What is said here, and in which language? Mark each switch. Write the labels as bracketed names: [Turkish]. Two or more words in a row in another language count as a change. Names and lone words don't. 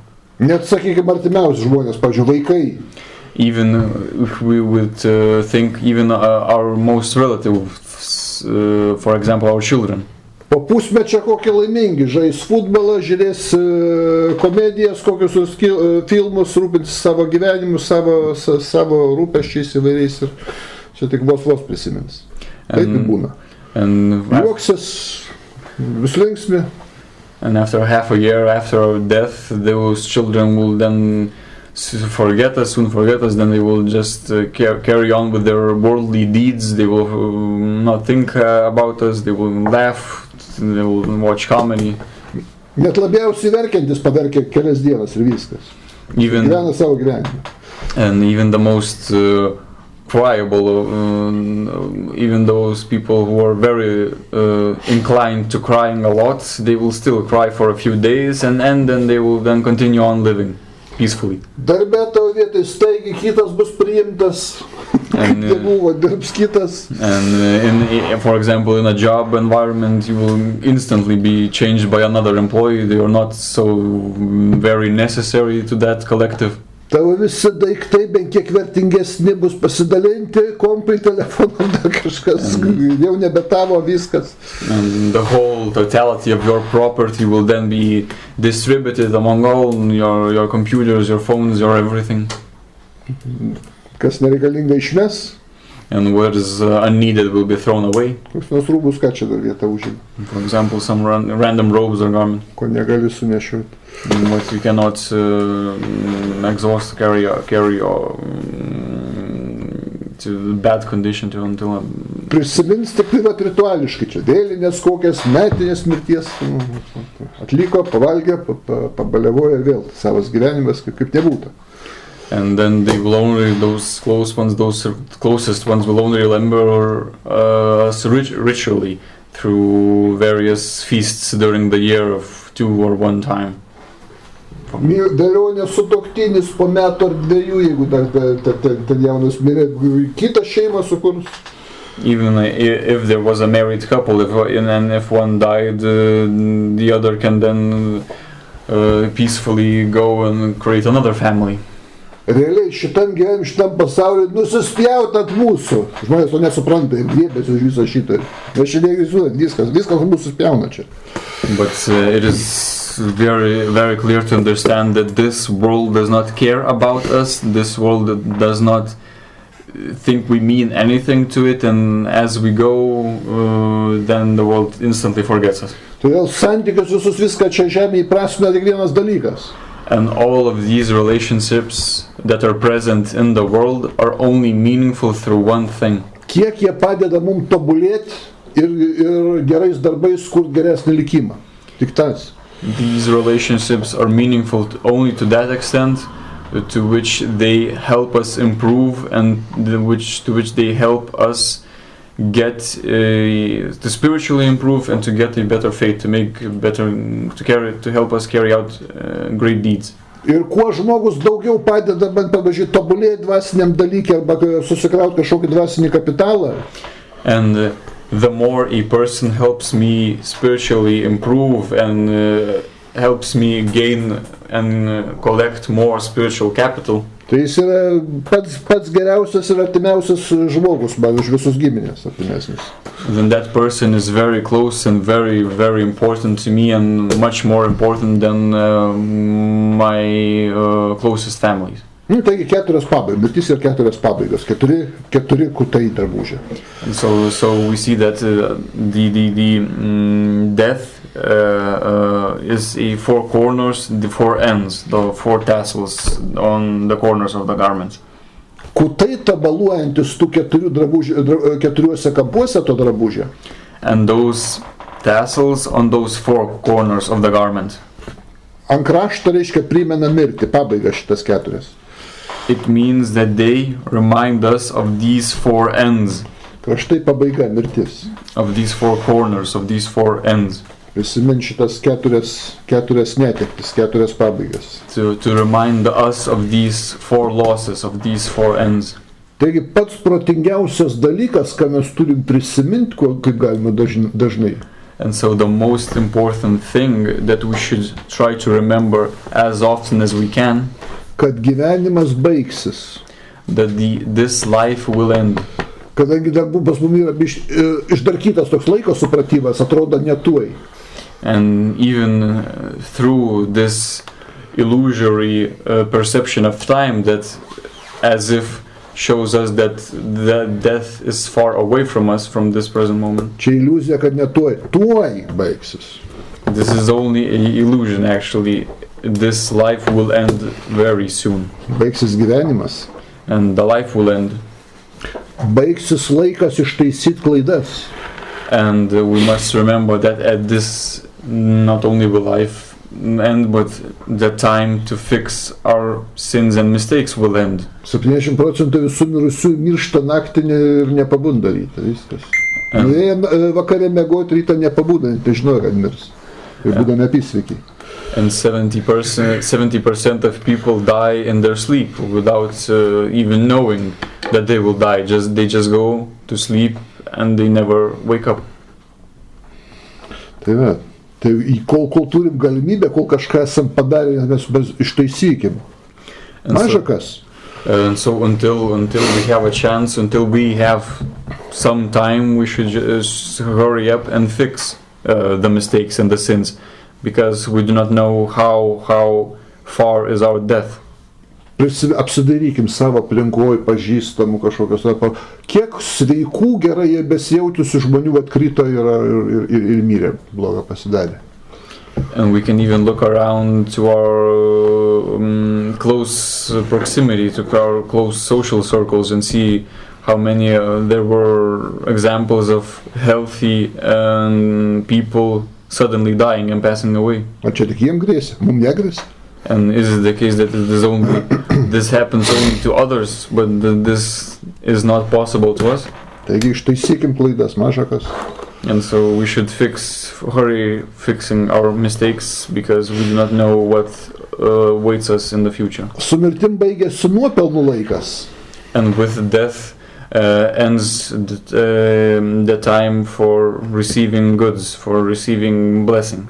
[Lithuanian] Net sakykime artimiausi žmonės, pavyzdžiui, vaikai. [English] Even if we would think even our most relatives, for example, our children. [Lithuanian] Po pusmečio kokie laimingi, žais futbolą, žiūrės komedijas, kokius filmus, rūpintis savo gyvenimu, savo rūpesčiais įvairiais ir čia tik vos prisimins. Taip būna. Juoksis, vis linksmi. [English] And after half a year after our death, those children will then soon forget us, then they will just carry on with their worldly deeds. They will not think about us, they will laugh, they will watch comedy. [Lithuanian] Net labiausiai verkiantis paverkia kelias dienas ir viskas. Gyvena savo gyvenimą. [English] And even the most cryable, even those people who are very inclined to crying a lot, they will still cry for a few days and then they will then continue on living peacefully. [Lithuanian] Darbe tavo vietoj staigiai kitas bus priimtas, kaip nebuvo, dirbs kitas. [English] And for example, in a job environment, you will instantly be changed by another employee. They are not so very necessary to that collective. [Lithuanian] Tavo visi daiktai bent kiek vertingesni bus pasidalinti, kompai, telefonai, dar kažkas, jau nebe tavo viskas. [English] And the whole totality of your property will then be distributed among all your computers, your phones, your everything. [Lithuanian] Kas nereikalinga išmes. [English] And what is unneeded will be thrown away. [Lithuanian] Koks nors rūbus, ką čia dar vietą užima. [English] For example, some random robes or garment. [Lithuanian] Ko negali sunešioti. [English] What you cannot exhaust, carry to bad condition until. [Lithuanian] Prisimins tik rituališkai čia, vėlinės kokias, metinės mirties, atliko, pavalgė, pabalevojo ir vėl savas gyvenimas kaip nebūtų. [English] And then they will only, those close ones, those closest ones will only remember us ritually through various feasts during the year of 2 or 1 time. [Lithuanian] Dėlionės sutuoktinis po metų ar 2, jeigu dar ten jaunas mirė, kitą šeimą sukurs. [English] Even if there was a married couple, if one died, the other can then peacefully go and create another family. [Lithuanian] Realiai šitam gyvenimui, šitam pasauliu nusispjaut ant mūsų. Žmonės to nesupranta ir griebėsi už visą šitą. Mes čia neegzistuojam, viskas mūsų spjauna čia. [English] But it is very, very clear to understand that this world does not care about us. This world does not think we mean anything to it, and as we go, then the world instantly forgets us. [Lithuanian] Todėl santykius visus viską čia žemėje įprasmina tik vienas dalykas. [English] And all of these relationships that are present in the world are only meaningful through one thing. [Lithuanian] Kiek jie padeda mums tobulėti ir gerais darbais kurt geresnį likimą. Tik tas. [English] These relationships are meaningful only to that extent to which they help us improve, and to which they help us get to spiritually improve and to get a better faith, to help us carry out great deeds. [Lithuanian] Ir kuo žmogus daugiau padeda man, pavyzdžiui, tobulėti dvasiniam dalykui arba susikrauti kažkokį dvasinį kapitalą. [English] And the more a person helps me spiritually improve and helps me gain and collect more spiritual capital, [Lithuanian] Tai jis yra pats geriausias ir artimiausias žmogus, man už visus giminės artimesnis. [English] then that person is very close and very, very important to me, and much more important than my closest families. [Lithuanian] Taigi 4 pabaigas, mirtis ir 4 pabaigas, 4 kutai drabužiai. [English] And so we see that the death is a 4 corners, the 4 ends, the 4 tassels on the corners of the garments. [Lithuanian] Kutai tabaluojantis tų 4 kampuose to drabužio. [English] And those tassels on those 4 corners of the garment. [Lithuanian] Ant krašto reiškia primena mirtį, pabaiga šitas 4. [English] It means that they remind us of these 4 ends, [Lithuanian] Kraštai pabaiga, mirtis. [English] of these 4 corners, of these 4 ends. [Lithuanian] Prisimint šitas 4 netektis, 4 pabaigas. [English] To remind us of these 4 losses, of these 4 ends. [Lithuanian] Taigi pats protingiausias dalykas, ką mes turim prisiminti, kaip galima dažnai. [English] And so the most important thing that we should try to remember as often as we can, [Lithuanian] Kad gyvenimas baigsis. [English] that this life will end. [Lithuanian] Kadangi dar pas mumi yra išdarkytas toks laiko supratimas, atrodo netuoj. [English] And even through this illusory perception of time that as if shows us that the death is far away from us from this present moment. [Lithuanian] Čia iliuzija, kad tuoj baigsis. [English] This is only an illusion actually. This life will end very soon. [Lithuanian] Baigsis gyvenimas. [English] And the life will end. [Lithuanian] Baigsis laikas ištaisyti klaidas. [English] And we must remember that at this, not only will life end, but the time to fix our sins and mistakes will end. [Lithuanian] 70% visų mirusių miršta naktį ir nepabunda rytą, viskas. Nuėję vakarė mėgoti, rytą nepabunda, nežinojo, kad mirs. Ir būdami apysveikiai. [English] And 70% of people die in their sleep without even knowing that they will die. They just go to sleep and they never wake up. [Lithuanian] Tai kol turim galimybę, kol kažką esam padarę, mes ištaisykim. Maža kas. [English] And so until we have a chance, until we have some time, we should just hurry up and fix the mistakes and the sins, because we do not know how far is our death. [Lithuanian] Apsidairykim savo aplinkoj, pažįstamų kažkokios. Kiek sveikų, gerai besijautusių žmonių atkrito ir mirė, blogą pasidarė. [English] And we can even look around to our close proximity, to our close social circles, and see how many there were examples of healthy people suddenly dying and passing away. [Lithuanian] Ar čia tik jiem grėsia? Mums negrėsia? [English] And is it the case that this happens only to others, but this is not possible to us? [Lithuanian] Taigi ištaisykim klaidas, maža kas. [English] And so we should hurry fixing our mistakes, because we do not know what waits us in the future. [Lithuanian] Su mirtim baigėsi nuopelnų laikas. [English] And with death ends the time for receiving goods, for receiving blessings.